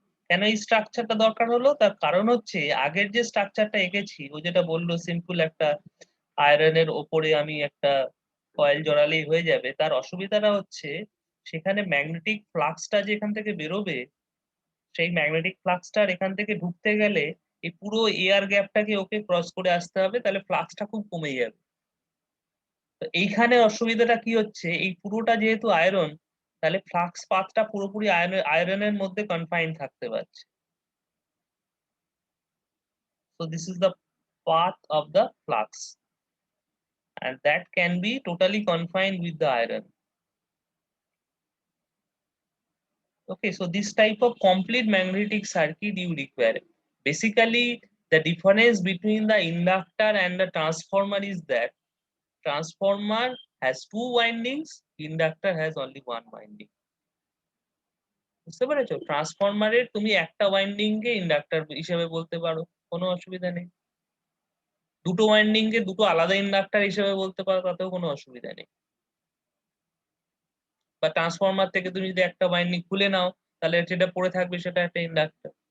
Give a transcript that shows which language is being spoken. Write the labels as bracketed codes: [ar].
[bn] কেন এই স্ট্রাকচারটা দরকার হলো, তার কারণ হচ্ছে আগের যে স্ট্রাকচারটা এঁকেছি, ও যেটা বললো সিম্পল একটা আয়রনের ওপরে আমি একটা কয়েল জড়ালেই হয়ে যাবে, তার অসুবিধাটা হচ্ছে সেখানে ম্যাগনেটিক ফ্লাক্সটা যে এখান থেকে বেরোবে, সেই ম্যাগনেটিক ফ্লাক্সটার এখান থেকে ঢুকতে গেলে এই পুরো এয়ার গ্যাপটাকে ওকে ক্রস করে আসতে হবে, তাহলে ফ্লাক্সটা খুব কমে যাবে। তো এইখানে অসুবিধাটা কি হচ্ছে, এই পুরোটা যেহেতু আয়রন, তাহলে ফ্লাক্স পাথটা পুরোপুরি আয়রনের মধ্যে কনফাইন থাকতে পারছে। [en] So this is the path of the flux, and that can be totally confined with the iron. Okay, so this type of complete magnetic circuit you require. Basically, the difference between the inductor and the transformer is that transformer has two windings, inductor has only one winding. [bn] বুঝতে পেরেছো? ট্রান্সফরমারের তুমি একটা winding কে inductor হিসেবে বলতে পারো, কোনো অসুবিধা নেই। দুটো ওয়াইন্ডিং কে দুটো আলাদা ইন্ডাক্টর হিসেবে বলতে পারো, তাতেও কোনো অসুবিধা নেই। বা ট্রান্সফরমার থেকে তুমি যদি একটা ওয়াইন্ডিং খুলে নাও, তাহলে যেটা পড়ে থাকবে সেটা একটা ইন্ডাক্টর।